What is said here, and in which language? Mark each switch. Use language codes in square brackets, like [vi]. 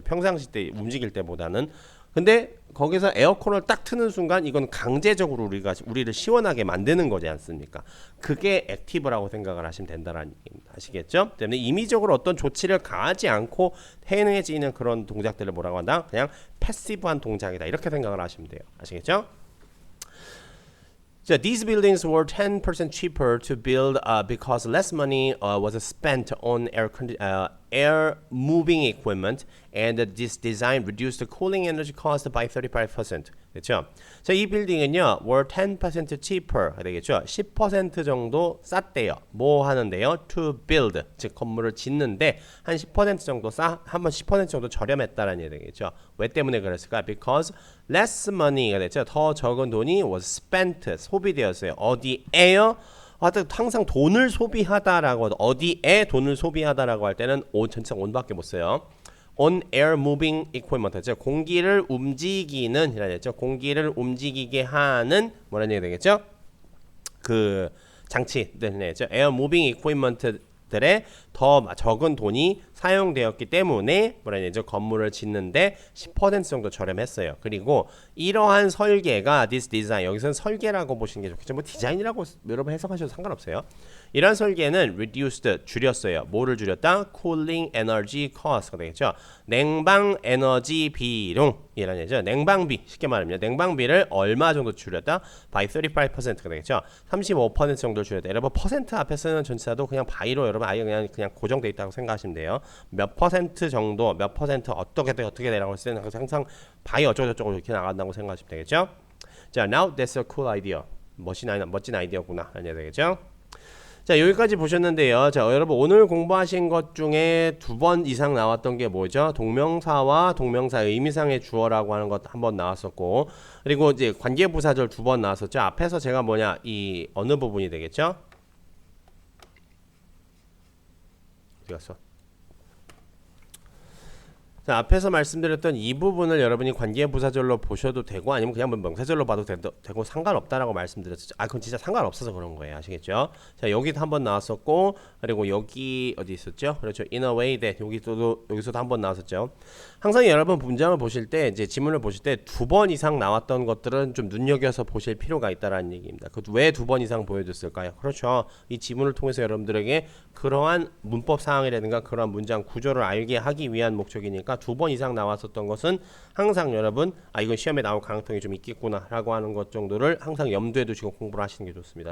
[ko] 평상시 때 움직일 때보다는. 근데 거기서 에어컨을 딱 트는 순간 이건 강제적으로 우리를 시원하게 만드는 거지 않습니까? 그게 액티브라고 생각을 하시면 된다는 얘기입니다. 아시겠죠? 때문에 임의적으로 어떤 조치를 가하지 않고 행해지는 그런 동작들을 뭐라고 한다? 그냥 패시브한 동작이다. 이렇게 생각을 하시면 돼요. 아시겠죠? [en] So these buildings were 10% cheaper to build because less money was spent on air moving equipment, and this design reduced the cooling energy cost by 35%. [ko] 그렇죠? 자, 이 빌딩은요, [en] were 10% cheaper [ko] 되겠죠? 10% 정도 쌌대요. 뭐 하는데요? [en] To build, [ko] 즉 건물을 짓는데 한 10% 정도 한번 10% 정도 저렴했다라는 얘기 되겠죠? 왜 때문에 그랬을까? [en] Because less money가 됐죠. [ko] 더 적은 돈이 [en] was spent, [ko] 소비되었어요. 어디에요? 항상 돈을 소비하다라고 어디에 돈을 소비하다라고 할 때는 전체 on밖에 못 써요. [en] on air moving equipment, [ko] 즉 공기를 움직이는 이라죠. 공기를 움직이게 하는 뭐라는 얘기 되겠죠? 그 장치들이죠. [en] air moving equipment [ko] 들에 더 적은 돈이 사용되었기 때문에 뭐라는 얘기죠? 건물을 짓는데 10% 정도 저렴했어요. 그리고 이러한 설계가 [en] this design, [ko] 여기서는 설계라고 보시는 게 좋겠죠. 뭐 디자인이라고 여러분 해석하셔도 상관없어요. 이런 설계는 [en] reduced, [ko] 줄였어요. 뭐를 줄였다? [en] cooling energy cost가 되겠죠. [ko] 냉방 에너지 비용이라는 얘기죠. 냉방비, 쉽게 말하면 냉방비를 얼마 정도 줄였다? [en] by 35% [ko] 가 되겠죠. 35% 정도 줄였다. 여러분 퍼센트 앞에 쓰는 전치사도 그냥 by로 여러분 아예 그냥 고정돼 있다고 생각하시면 돼요. 몇 퍼센트 정도, 몇 퍼센트 어떻게 되라고 했을 때는 항상 by 어쩌고저쩌고 이렇게 나간다고 생각하시면 되겠죠. 자, [en] now that's a cool idea. [ko] 멋진 아이디어구나. 아니야 되겠죠? 자, 여기까지 보셨는데요. 자, 여러분 오늘 공부하신 것 중에 2번 이상 나왔던 게 뭐죠? 동명사와 동명사 의미상의 주어라고 하는 것 한 번 나왔었고, 그리고 이제 관계부사절 2번 나왔었죠. 앞에서 제가 이 어느 부분이 되겠죠? 어디 갔어? 자, 앞에서 말씀드렸던 이 부분을 여러분이 관계부사절로 보셔도 되고 아니면 그냥 명사절로 봐도 되고 상관없다라고 말씀드렸죠. 그건 진짜 상관없어서 그런 거예요. 아시겠죠? 자, 여기도 한번 나왔었고, 그리고 여기 어디 있었죠? 그렇죠. [en] in a way that [ko] 여기서도 한번 나왔었죠. 항상 여러분 문장을 보실 때 이제 지문을 보실 때 2번 이상 나왔던 것들은 좀 눈여겨서 보실 필요가 있다라는 얘기입니다. 그 왜 2번 이상 보여줬을까요? 그렇죠. 이 지문을 통해서 여러분들에게 그러한 문법 사항이라든가 그러한 문장 구조를 알게 하기 위한 목적이니까 2번 이상 나왔었던 것은 항상 여러분 이건 시험에 나올 가능성이 좀 있겠구나 라고 하는 것 정도를 항상 염두에 두시고 공부를 하시는 게 좋습니다.